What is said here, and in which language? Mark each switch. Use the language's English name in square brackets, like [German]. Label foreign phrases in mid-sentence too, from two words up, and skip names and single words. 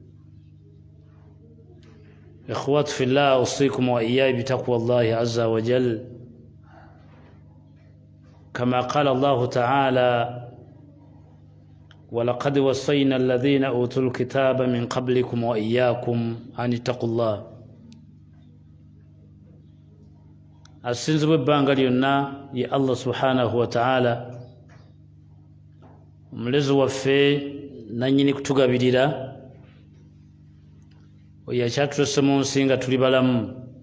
[Arabic] إخوات في الله، أوصيكم وإياي بتقوى الله عز وجل، كما قال الله تعالى: ولقد وصينا الذين أوتوا الكتاب من قبلكم وإياكم أن اتقوا الله. [Ganda] asinzi bw'ebbanga lyonna ye Allah [Arabic] سبحانه وتعالى, [Ganda] omulezi waffe nannyini kutugabirira, oyo akyatulese mu nsi nga tuli balamu.